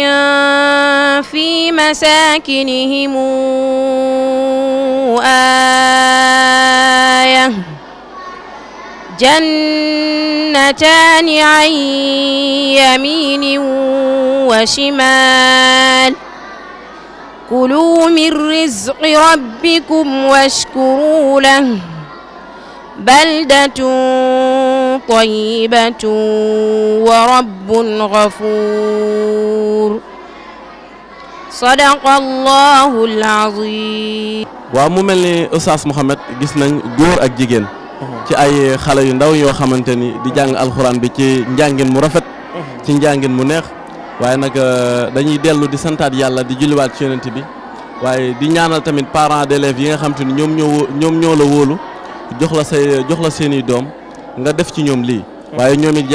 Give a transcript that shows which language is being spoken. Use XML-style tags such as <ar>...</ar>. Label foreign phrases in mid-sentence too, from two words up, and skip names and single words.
<ar>في مساكنهم آية جنتان عن يمين وشمال كلوا من رزق ربكم واشكروا له بلدة طيبة ورب غفور صدق الله العظيم</ar> <wo>waaw mu mel ni Oustaz Mouhamed gis nañ góor ak jigéen ci ay xale yu ndaw yoo xamante ni di jàng alxuraan bi ci njàngin mu rafet ci njàngin mu neex waaye nag dañuy dellu di santaat yàlla di julliwaat ci yonent bi waaye di ñaanal tamit</wo> <fr>parents d'élèves</fr> <wo>yi nga xamante ni ñoom ñoo la wóolu jox la seeni doom nga def ci ñoom lii waaye ñoom it</wo>